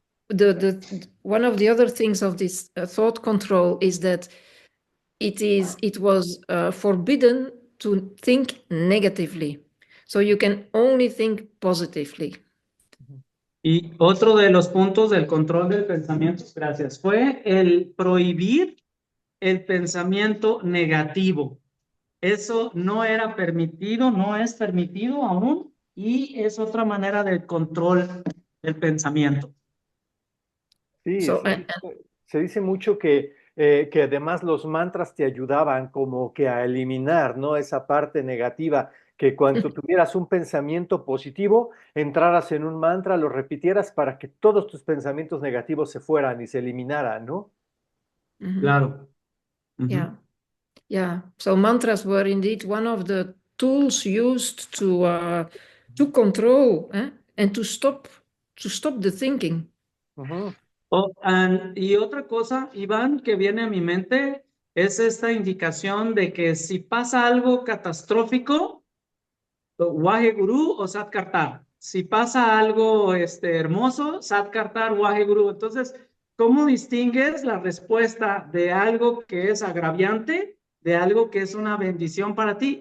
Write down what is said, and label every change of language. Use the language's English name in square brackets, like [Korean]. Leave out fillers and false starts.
[English] the one of the other things of this thought control is that it was forbidden to think negatively. So you can only think positively. [Spanish] Y otro de los puntos del control del pensamiento, gracias, fue el prohibir el pensamiento negativo. Eso no era permitido, no es permitido aún, y es otra manera del control del pensamiento. Sí, [English] So, [Spanish] se dice mucho que además los mantras te ayudaban como que a eliminar, ¿no? Esa parte negativa, que cuando tuvieras un pensamiento positivo, entraras en un mantra, lo repitieras para que todos tus pensamientos negativos se fueran y se eliminaran, ¿no? Claro. [English] yeah, yeah. So mantras were indeed one of the tools used to control and to stop the thinking. Ujú. [Spanish] Y otra cosa, Iván, que viene a mi mente es esta indicación de que si pasa algo catastrófico, Waheguru o Sat Kartar. Si pasa algo hermoso, Sat Kartar, Waheguru. Entonces, ¿cómo distingues la respuesta de algo que es agraviante de algo que es una bendición para ti?